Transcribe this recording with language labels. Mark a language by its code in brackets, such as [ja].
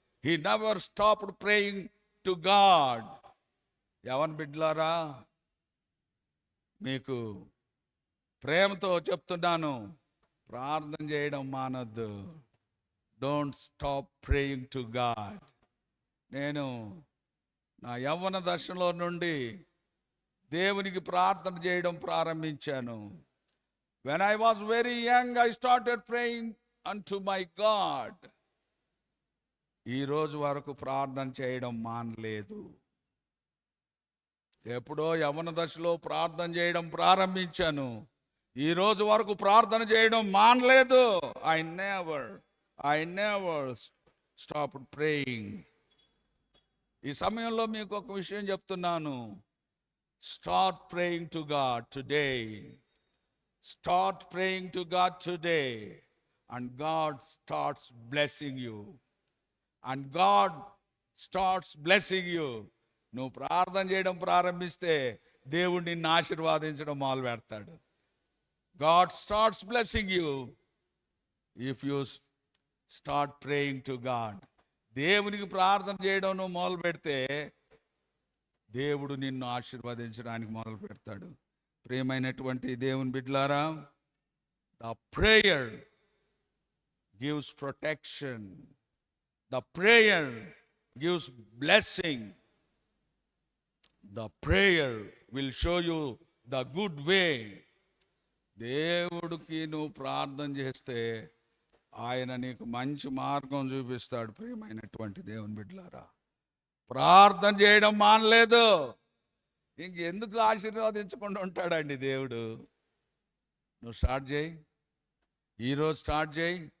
[en] He never stopped praying to God. [te] యవన బిడ్డలారా, మీకు ప్రేమతో చెప్తున్నాను, ప్రార్థన చేయడం మానద్దు. [en] Don't stop praying to God. [te] నేను నా యవ్వన దశలో నుండి దేవునికి ప్రార్థన చేయడం ప్రారంభించాను. [en] When I was very young, I started praying unto my God. [te] ఈ రోజు వరకు ప్రార్థన చేయడం మానలేదు. ఎప్పుడో యవ్వన దశలో ప్రార్థన చేయడం ప్రారంభించాను. ఈ రోజు వరకు ప్రార్థన చేయడం మానలేదు. [en] I never stopped praying. [te] ఈ సమయంలో మీకు ఒక విషయం చెప్తున్నాను. [en] Start praying to God today. Start praying to God today, and God starts blessing you. And God starts blessing you. [te] నువ్వు ప్రార్థన చేయడం ప్రారంభిస్తే దేవుడు నిన్ను ఆశీర్వాదించడం మొదలు పెడతాడు. [en] God starts blessing you if you start praying to God. [te] దేవునికి ప్రార్థన చేయడం నువ్వు మొదలు పెడితే దేవుడు నిన్ను ఆశీర్వదించడానికి మొదలు పెడతాడు. ప్రియమైనటువంటి దేవుని బిడ్డలారా, [en] the prayer gives protection. The prayer gives blessing. The prayer will show you the good way. [te] దేవుడికి నువ్వు ప్రార్థన చేస్తే ఆయన నీకు మంచి మార్గం చూపిస్తాడు. ప్రియమైనటువంటి దేవుని బిడ్డలారా, ప్రార్థన చేయడం మానలేదు. ఇంకెందుకు ఆశీర్వాదించకుండా ఉంటాడండి దేవుడు? నువ్వు స్టార్ట్ చేయి, ఈరోజు స్టార్ట్ చేయి.